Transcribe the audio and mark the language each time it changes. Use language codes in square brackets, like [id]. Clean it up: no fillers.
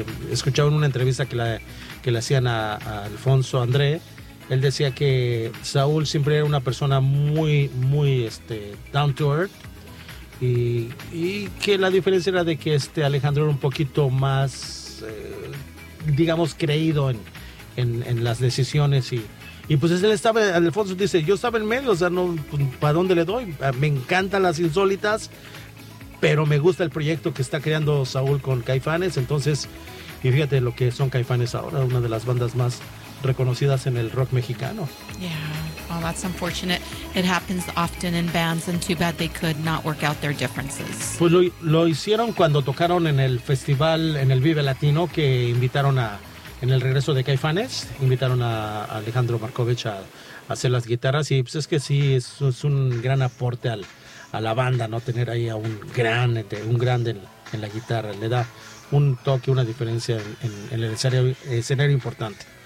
[es] Escuchaba en una entrevista que le hacían a Alfonso André, él decía que Saúl siempre era una persona muy, muy [en] down to earth, [es] y que la diferencia era de que Alejandro era un poquito más, digamos, creído en las decisiones, y pues él estaba, Alfonso dice, yo estaba en medio, o sea, no, ¿para dónde le doy? Me encantan las insólitas, pero me gusta el proyecto que está creando Saúl con Caifanes, entonces. Y fíjate lo que son Caifanes ahora, una de las bandas más reconocidas en el rock mexicano. [en] Yeah, well, that's unfortunate. It happens often in bands, and too bad they could not work out their differences. [es] Pues lo hicieron cuando tocaron en el festival, en el Vive Latino, que invitaron en el regreso de Caifanes, invitaron a Alejandro Markovich a hacer las guitarras, y pues es que sí, es un gran aporte a la banda, ¿no? Tener ahí a un grande en la guitarra, le da un toque, una diferencia en el escenario importante.